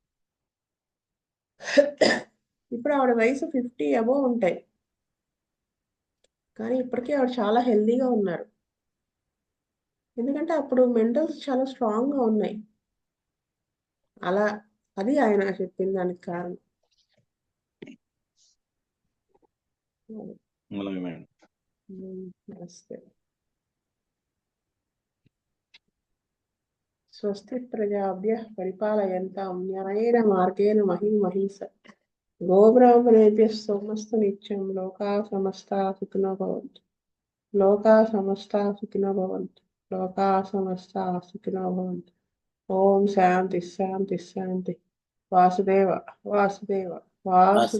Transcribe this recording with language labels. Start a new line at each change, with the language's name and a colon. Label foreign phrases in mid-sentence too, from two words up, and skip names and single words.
Telugu: ఇప్పుడు ఆవిడ వయసు 50 అబోవ్ ఉంటాయి, కానీ ఇప్పటికీ ఆవిడ చాలా హెల్దీగా ఉన్నారు. ఎందుకంటే అప్పుడు మెంటల్స్ చాలా స్ట్రాంగ్ గా ఉన్నాయి. అలా అది ఆయన చెప్పిన దానికి కారణం. అలాగే మేడం. నమస్తే.
Sanskrit: స్వస్తి ప్రజాభ్యః పరిపాలయంతాం న్యాయేన మార్గేణ మహిం మహీసా. గోబ్రాహ్మణేభ్యः సోమస్తు నిత్యం. లోకాः సమస్తాः సుఖినో భవంతు. లోకాः సమస్తాः సుఖినో భవంతు. లోకాः సమస్తాः సుఖినో భవంతు. ఓం శాంతి శాంతి శాంతి. వాసుదేవ వాసుదేవ వాసు